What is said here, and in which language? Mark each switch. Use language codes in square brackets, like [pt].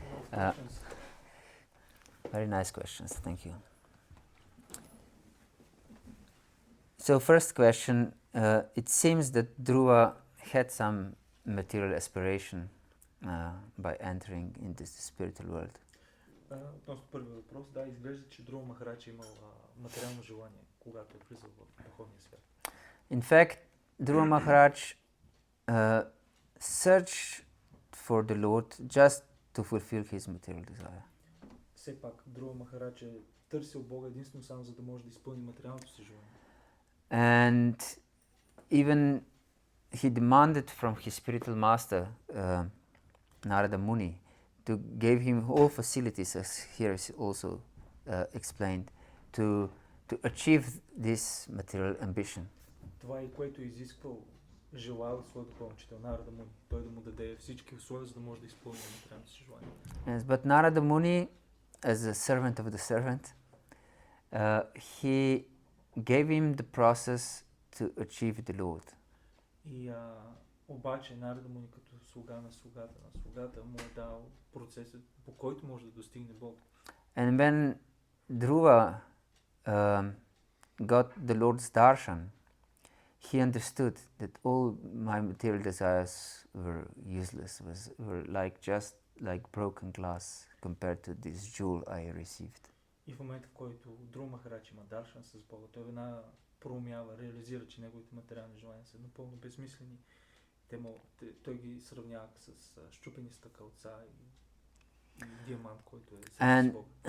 [en] Okay. Very nice questions. Thank you. So first question, it seems that Dhruva had some material aspiration by entering into the spiritual world. [bg] Относно първият въпрос, да, изглежда, че Друга Махарадж е имал материално желание, когато е влизал в духовния свят. [en] In fact, Dhruva Maharaj searched for the Lord just to fulfill his material desire. [bg] Все пак, Друга Махарадж е търсил Бога единствено само за да може да изпълни материалното си желание. [en] And even he demanded from his spiritual master, Narada Muni, to give him all facilities, as here is also explained, to achieve this material ambition. [bg] Това е което е изисквал, желал от своя духовен учител Нарада Муни. Той да му даде всички условия, за да може да изпълни материалното си желание. [en] Yes, but Narada Muni, as a servant of the servant, he gave him the process to achieve the Lord. [bg] И обаче Нарада Муни като слуга на слугата му е дал процесът, по който може да достигне Бог. [en] And when Dhruva got the Lord's darshan, he understood that all my material desires were useless, were just like broken glass compared to this jewel I received. [bg] И в момента, в който Друга Махарадж има даршан с Бога, той веднага проумява, реализира, че неговите материални желания са напълно безсмислени. Той ги сравнява с счупени стъкълца и диамант, който е с Бога.